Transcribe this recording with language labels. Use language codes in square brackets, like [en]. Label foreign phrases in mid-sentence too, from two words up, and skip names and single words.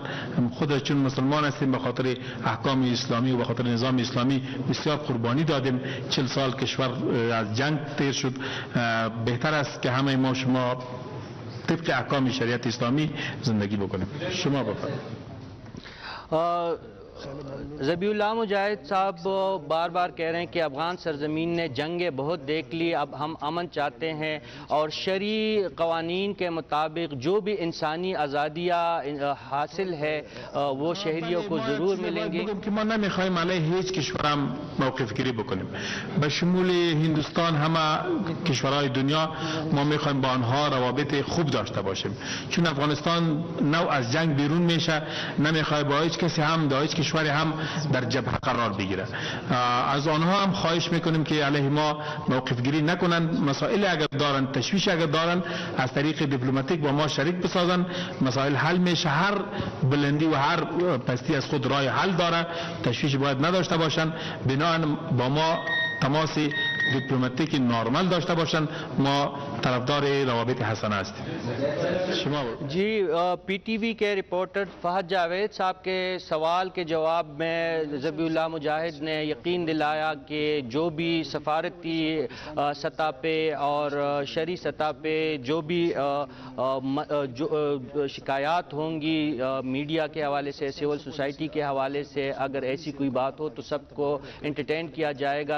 [fa] خود چون مسلمان هستیم به خاطر احکام اسلامی و به خاطر نظام اسلامی بسیار قربانی دادیم. 40 سال کشور از جنگ تیر شد. بهتر است که همه ما شما طبق احکام شریعت اسلامی زندگی بکنیم. شما بفرمایید. [ur] ذبیح اللہ مجاہد صاحب بار بار کہہ رہے ہیں کہ افغان سرزمین نے جنگیں بہت دیکھ لی، اب ہم امن چاہتے ہیں اور شرعی قوانین کے مطابق جو بھی انسانی آزادیاں حاصل ہے وہ شہریوں کو ضرور ملیں گی. [fa] که ما نمیخوایم علیه هیچ کشورم موقف گیری بکنیم. به شمول هندوستان همه کشورهای دنیا ما میخوایم با آنها روابط خوب داشته باشیم، چون افغانستان نوع از جنگ بیرون میشه، نمیخواد با هیچ کسی هم در هیچ کشوری هم در جبهه قرار بگیره. از آنها هم خواهش میکنیم که علیه ما موقف گیری نکنند. مسائل اگر دارن، تشویش اگر دارن، از طریق دیپلماتیک با ما شریک بسازن. مسائل حل میشه، هر بلندی و هر پستی از خود راه حل داره. تشویش باید نداشته باشن. بنابراین با ما تماس دیپلماتیک نورمال داشته باشن. ما طرفدار روابط حسنه هستیم. شما [ur] جی پی ٹی وی کے رپورٹر فہد جاوید صاحب کے سوال کے جواب میں ذبیح اللہ مجاہد نے یقین دلایا کہ جو بھی سفارتی سطح پہ اور شرعی سطح پہ جو بھی شکایت ہوں گی میڈیا کے حوالے سے, [en] civil society [ur] کے حوالے سے، اگر ایسی کوئی بات ہو تو سب کو انٹرٹین کیا جائے گا.